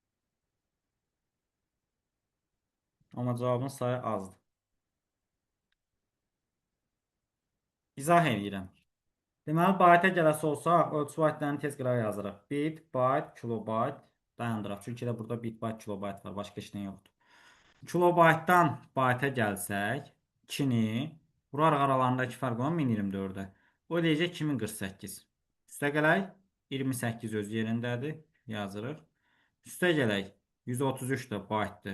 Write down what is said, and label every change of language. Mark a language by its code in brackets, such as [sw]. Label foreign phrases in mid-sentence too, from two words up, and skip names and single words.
[az] Amma cavabın sayı azdır. İzah edirəm. Deməli, bayta gələsi olsaq, ölçü baytlarını tez qırağa yazırıq. Bit, bayt, kilobayt dayandıraq. Çünki də burada bit, bayt, kilobayt var. Başqa heç nə yoxdur. Kilobaytdan bayta gəlsək, 2-ni vurarıq aralarındakı fərq olan 1024-ə. O eləyəcək 2048. Üstə gələk, 28 öz yerindədir. Yazırıq. Üstə gələk, 133 də baytdır.